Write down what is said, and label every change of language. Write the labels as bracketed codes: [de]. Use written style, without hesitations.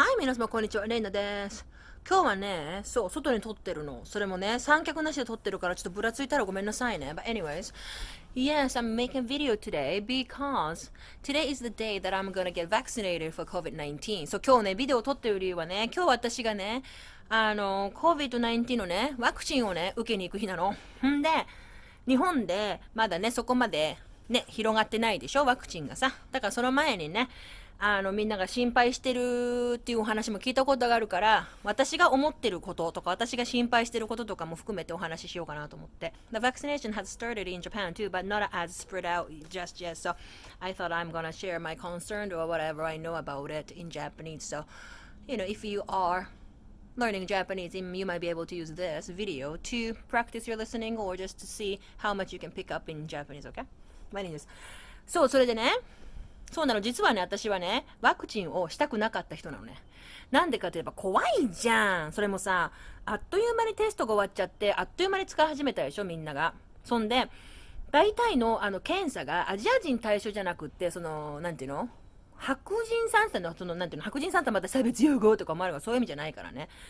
[ja] 皆様こんにちは、レイナです。今日はね、そう、外に撮ってるの。それもね、三脚なしで撮ってるからちょっとぶらついたらごめんなさいね。 [en] But anyways, yes, I'm making a video today because today is the day that I'm gonna get vaccinated for COVID-19. [ja] そう、今日ね、ビデオを撮ってる理由はね、今日私がね、COVID-19 のね、ワクチンをね、受けに行く日なの。んで、日本でまだね、そこまでね、広がってないでしょ、ワクチンがさ。だからその前にね、みんなが心配してるっていうお話も聞いたことがあるから、私が思ってることとか、私が心配してることとかも含めてお話ししようかなと思って。 [en] The vaccination has started in Japan too, but not as spread out just yet. So I thought I'm gonna share my concern or whatever I know about it in Japanese. So, if you are learning Japanese, you might be able to use this video to practice your listening or just to see how much you can pick up in Japanese, okay? My name is. [ja] そう、それでね、そうなの、実はね、私はね、ワクチンをしたくなかった人なのね。なんでかといえば怖いじゃん。それもさ、あっという間にテストが終わっちゃって、あっという間に使い始めたでしょ、みんなが。そんで、大体の検査がアジア人対象じゃなくって、なんていうの、白人サンタの、なんていうの、白人サンタまた差別融合とかもあるが、そういう意味じゃないからね。